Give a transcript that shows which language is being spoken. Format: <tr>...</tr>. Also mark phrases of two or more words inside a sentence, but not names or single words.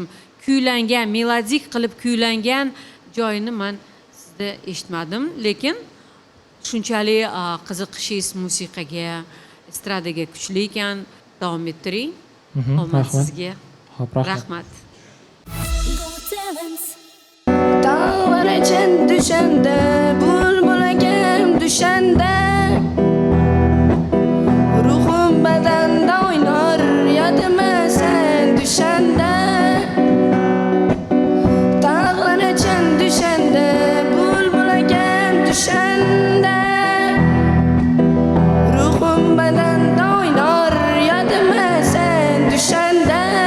<uz>Kuylangan, melodik qilib kuylangan joyini men sizda eshitmadim, lekin shunchalik qiziqishingiz musiqaga, estradaga kuchli ekan, davom ettiring. Omad sizga. Rahmat.</uz> <az>Dağlar için düşende, bulbul ekem düşende, ruhum bedende oynar, yadıma sen düşende. Dağlar için düşende, bulbul ekem düşende, ruhum bedende oynar, yadıma sen düşende.</az>